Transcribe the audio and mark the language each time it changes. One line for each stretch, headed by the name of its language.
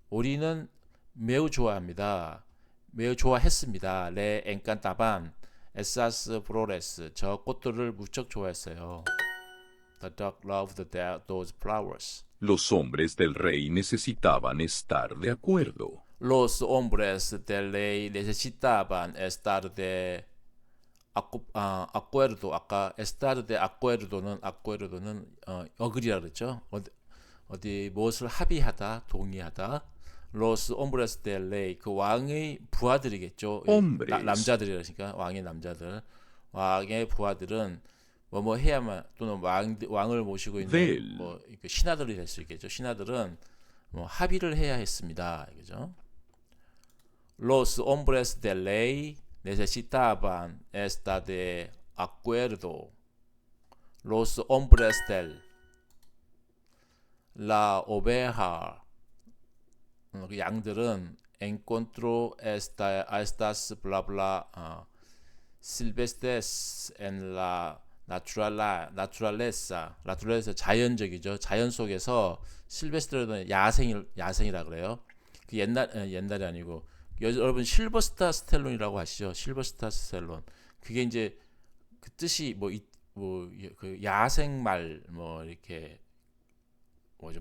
Korean: 오리는 매우 좋아합니다. 매우 좋아했습니다.
Spanish: le encantaban esas flores.
Korean: 저 꽃들을 무척 좋아했어요.
English: The dog loved those flowers.
Spanish: Los hombres del rey necesitaban estar de acuerdo. Los hombres del rey necesitaban estar de acuerdo.
Korean: 아까
Spanish: estar de acuerdo는
English: agree라
Korean: 그랬죠. 어디 무엇을 합의하다, 동의하다.
Spanish: Los hombres del rey
Korean: 그 왕의 부하들이겠죠. 남자들이라니까 왕의 남자들. 왕의 부하들은 뭐 해야만 또는 왕을 모시고 있는 뭐 신하들이 될 수 있겠죠. 신하들은 뭐 합의를 해야 했습니다. 이거죠.
Spanish: Los hombres del rey necesitaban estar de acuerdo. Los hombres del la oveja
Korean: 양들은
Spanish: encontró estas bla bla silvestres en la naturaleza
Korean: 자연적이죠. 자연 속에서 실베스트는 야생이라 그래요. 그 옛날이 아니고 여러분 실버스타 스텔론이라고 아시죠? 실버스타 스텔론. 그게 이제 그 뜻이 그 야생말 뭐 이렇게 뭐죠?